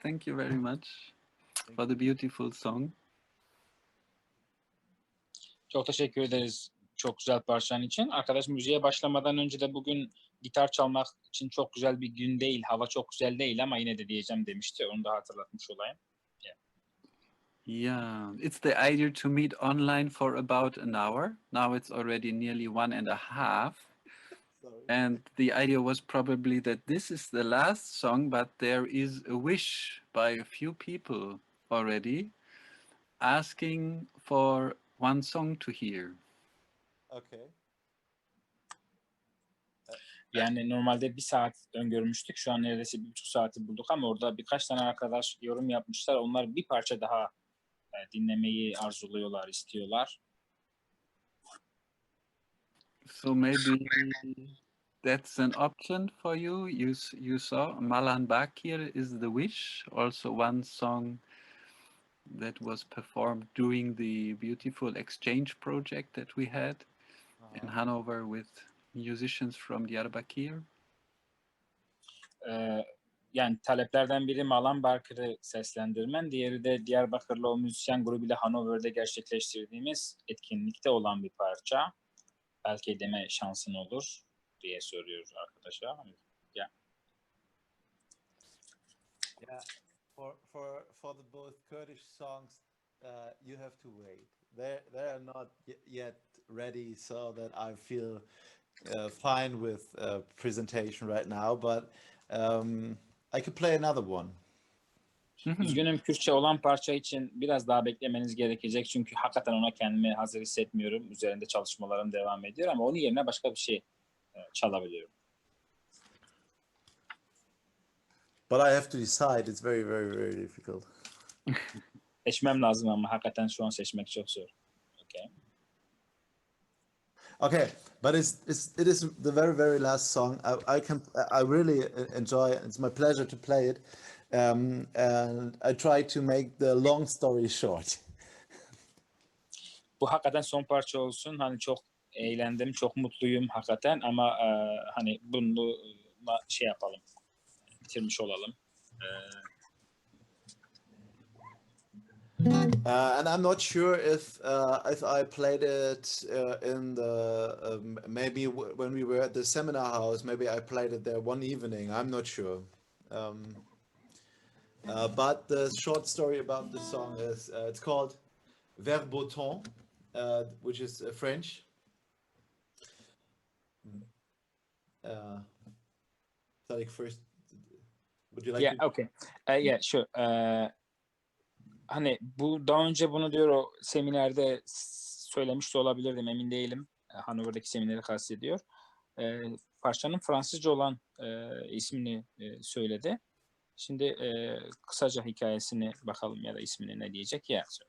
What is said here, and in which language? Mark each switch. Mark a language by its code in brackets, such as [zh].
[en] Thank you very much for the beautiful song. [tr] Çok teşekkür ederiz çok güzel parçan için. Arkadaş müziğe başlamadan önce de bugün gitar çalmak için çok güzel bir gün değil, hava çok güzel değil ama yine de diyeceğim demişti. Onu da hatırlatmış olayım. [en] Yeah, it's the idea to meet online for about an hour. Now it's already nearly 1.5. Sorry. And the idea was probably that this is the last song, but there is a wish by a few people already asking for one song to hear. Okay. [tr] Yani normalde 1 saat öngörmüştük. Şu an neredeyse 1,5 saati bulduk ama orada birkaç tane arkadaş yorum yapmışlar. Onlar bir parça daha dinlemeyi arzuluyorlar, istiyorlar. [en] So maybe that's an option for you. You saw Malan Bakir is the wish, also one song that was performed during the beautiful exchange project that we had in Hanover with musicians from Diyarbakir. [tr] Yani taleplerden biri Malan Barker'ı seslendirmen, diğeri de Diyarbakırlı o müzisyen grubuyla Hanover'de gerçekleştirdiğimiz etkinlikte olan bir parça. Belki deme şansın olur diye soruyoruz arkadaşa. [en] Yeah. For the both Kurdish songs, you have to wait. They're not yet ready, so that I feel fine with presentation right now. But I could play another one. [tr] Üzgünüm, Kürtçe olan parça için biraz daha beklemeniz gerekecek. Çünkü hakikaten ona kendimi hazır hissetmiyorum. Üzerinde çalışmalarım devam ediyor ama onun yerine başka bir şey çalabiliyorum. [en] But I have to decide. It's very, very, very difficult. [tr] Seçmem lazım ama hakikaten şu an seçmek çok zor. [en] Okay. Okay, but it is the very, very last song. I really enjoy. It's my pleasure to play it, and I try to make the long story short. [tr] Bu hakikaten son parça olsun. Hani çok eğlendim, çok mutluyum hakikaten ama hani bunu şey yapalım, bitirmiş olalım. [en] And I'm not sure if I played it in the maybe when we were at the seminar house. Maybe I played it there one evening. I'm not sure. But the short story about the song is it's called Vers beau temps, which is French. Tariq, first, would you like Yeah, to? okay. Yeah, sure. [tr] Hani bu daha önce bunu diyor o seminerde söylemiş de olabilirdim, emin değilim. Hannover'daki semineri kastediyor. Parçanın Fransızca olan ismini söyledi. Şimdi kısaca hikayesini bakalım ya da ismini ne diyecek ya.